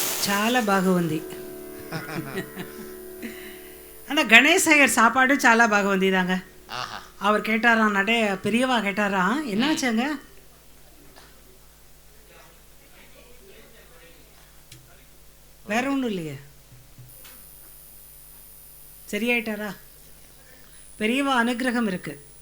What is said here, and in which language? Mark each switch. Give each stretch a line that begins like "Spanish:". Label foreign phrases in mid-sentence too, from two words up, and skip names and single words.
Telugu: చాలా బాగుంది.
Tamil: அந்த கணேசையர் சாப்பாடு
Telugu: చాలా బాగుంది
Tamil: தாங்க. அவர் கேட்டாராம், பெரியவா கேட்டாரா, என்னாச்சுங்க? வேற ஒன்றும் இல்லையே, சரியாயிட்டாரா? பெரியவா அனுகிரகம் இருக்கு.